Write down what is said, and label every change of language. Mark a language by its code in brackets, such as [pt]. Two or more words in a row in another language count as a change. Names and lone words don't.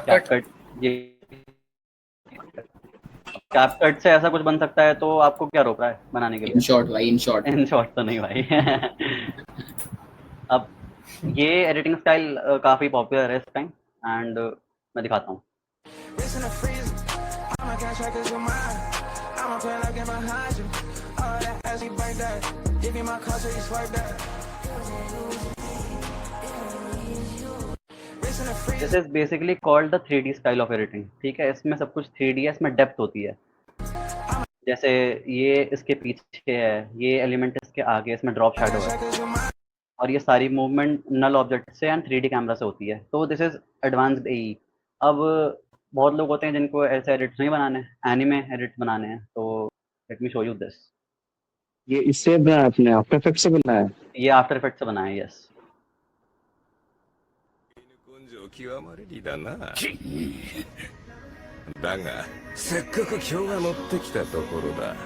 [hi] कैपकट, ये कैपकट से ऐसा कुछ बन सकता है, तो आपको क्या रोक रहा है बनाने के लिए? [en] in short भाई, in short. in short [hi] तो नहीं भाई। अब ये [en] editing style [hi] काफी पॉपुलर है इस [en] time and [hi] मैं दिखाता हूँ। [en] contract 'cause you're mine. I'ma play like I'm behind you. All that ass, you break that. Give me my car so you swipe that. Racing the free. this is basically called the 3D style of editing. [hi] ठीक है, इसमें सब कुछ 3D है, इसमें डेप्थ होती है। जैसे ये इसके पीछे है, ये एलिमेंट इसके आगे, इसमें [en] drop shadow [hi] है, और ये सारी मूवमेंट [en] null object [hi] से [en] and 3D camera [hi] से होती है। [en] तो this is advanced AE. [hi] अब बहुत लोग होते हैं जिनको ऐसे एडिट्स नहीं बनाने, [en] anime edit [hi] बनाने हैं, तो [en] let me show you this. [hi] ये इससे बनाया आपने, आफ्टर इफेक्ट से बनाया है? ये आफ्टर इफेक्ट से बनाया है, यस। [ja] 根性極まれりだな。だがせっかく今日が乗ってきたところだ。